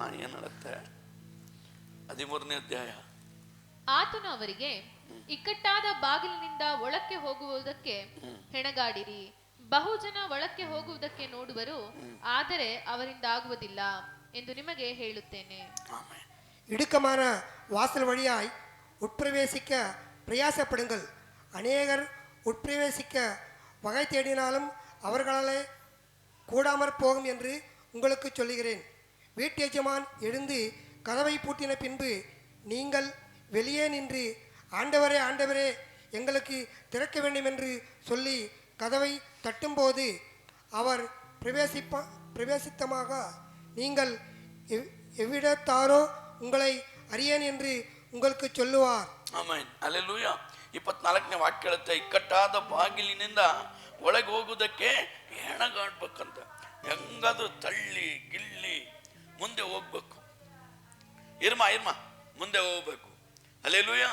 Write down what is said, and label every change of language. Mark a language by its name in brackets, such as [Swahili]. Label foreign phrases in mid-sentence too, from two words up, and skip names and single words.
[Kannada] ಏನು ಹೇಳುತ್ತೆ? 13ನೇ ಅಧ್ಯಾಯ. ಆತನು ಅವರಿಗೆ, ಇಕ್ಕಟ್ಟಾದ ಬಾಗಿಲಿನಿಂದ ಒಳಕ್ಕೆ ಹೋಗುವುದಕ್ಕೆ ಹೆಣಗಾಡಿರಿ. ಬಹುಜನ ಒಳಕ್ಕೆ ಹೋಗುವುದಕ್ಕೆ ನೋಡುವರು, ಆದರೆ ಅವರಿಂದ ಆಗುವುದಿಲ್ಲ ಎಂದು ನಿಮಗೆ ಹೇಳುತ್ತೇನೆ. [Tamil] இடுக்கமான வாசல் வழியாய் உட்பிரவேசிக்க பிரயாசப்படுங்கள். அநேகர் உட்பிரவேசிக்க வகை தேடினாலும் அவர்களாலே கூடாமற் போகும் என்று உங்களுக்கு சொல்லுகிறேன். வீட்டு எஜமான் எழுந்து கதவை பூட்டின பின்பு நீங்கள் வெளியே நின்று, ஆண்டவரே ஆண்டவரே எங்களுக்கு திறக்க வேண்டும் என்று சொல்லி கதவை தட்டும்போது அவர் பிரவேசித்தமாக நீங்கள் எவ்விடத்தாரோ உங்களை அறியேன் என்று உங்களுக்கு சொல்லுவார். [Kannada] ಆಮೆನ್. ಹಲ್ಲೆಲೂಯಾ. 24ನೇ ವಾಕ್ಯ ಹೇಳುತ್ತೆ, ಇಕ್ಕಟ್ಟಾದ ಬಾಗಿಲಿನಿಂದ ಒಳಗೆ ಹೋಗುವುದಕ್ಕೆ ಹೆಣಗಾಡ್ಬೇಕಂತ. ಹೆಂಗಾದ್ರೂ ತಳ್ಳಿ ಗಿಳ್ಳಿ ಮುಂದೆ ಹೋಗ್ಬೇಕು. ಇರ್ಮ ಮುಂದೆ ಹೋಗ್ಬೇಕು. ಹಲ್ಲೆಲೂಯಾ.